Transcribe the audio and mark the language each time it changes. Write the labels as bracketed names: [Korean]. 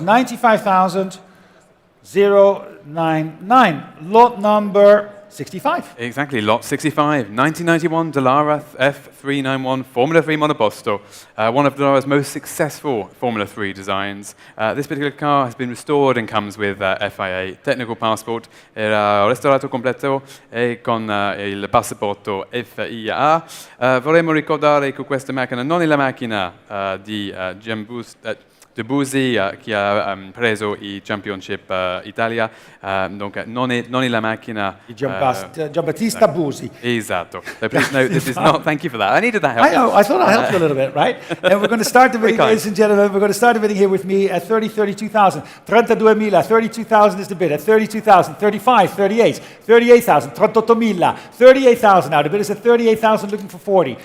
[English] 95,000, 099. Lot number 65. Exactly, lot 65. 1991 Dallara F391 Formula 3 Monoposto. One of Dallara's most successful Formula 3 designs. This particular car has been restored and comes with FIA Technical Passport. [Italian] Era restaurato completo e con il passaporto FIA. Vorremmo ricordare che questa macchina non è la macchina di Debussy che ha preso i Championship Italia, donc non è la macchina Giambattista Busi. Esatto. [English] So please note, this is not, thank you for that. I needed that help. I know, I thought I helped you a little bit, right? And we're going to start the bidding, ladies and gentlemen, we're going to start the bidding here with me at 30, 32,000. 32,000, 32,000 is the bid at 32,000, 35, 38, 38,000, 38,000, 38,000 now. The bid is at 38,000, looking for 40.